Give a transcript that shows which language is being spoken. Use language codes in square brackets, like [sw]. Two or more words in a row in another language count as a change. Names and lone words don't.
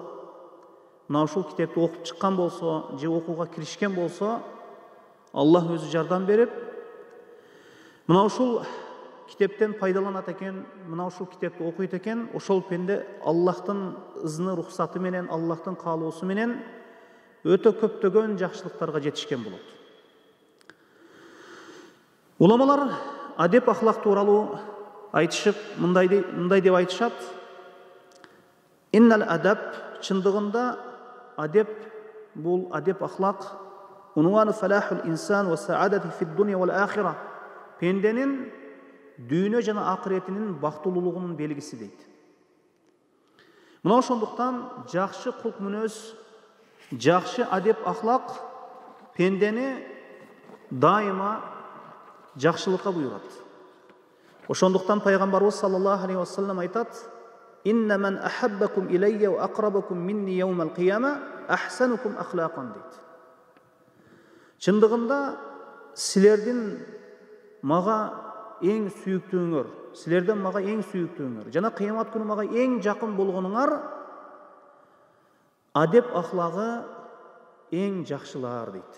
[ky] мына ушул китепти окуп чыккан болсо, же окууга киришкен болсо, Аллах өзү жардам берип, мына ушул китептен пайдаланат экен, мына ушул китепти окуйт экен, ошол пенде Аллахтын ызны рухсаты менен, Аллахтын каалоосу менен өтө көптөгөн жакшылыктарга жетишкен болот. Уламалар адеп ахлак тууралуу айтышып, мындай деп айтышат: [ar] إن الأدب, [ky] чындыгында адеп, бул адеп ахлак, [ar] عنوان فلاح الإنسان وسعادته في الدنيا والآخرة, [ky] пенденин дүйнө жана акыретинин бактылуулугунун белгиси дейт. Мына ошондуктан жакшы кулк мүнөз, жакшы адеп ахлак пендени дайыма жакшылыкка буйрат. Ошондуктан пайгамбарыбыз [ar] صلى الله عليه وسلم [ky] айтат: [ar] إن من أحبكم إلي وأقربكم مني يوم القيامة أحسنكم أخلاقا дейт. [ky] Чындыгында силердин мага эң сүйүктүүңөр, силерден мага эң сүйүктүүңөр, жана кыямат күнү мага эң жакын болгонуңар адеп ахлагы эң жакшылар дейт.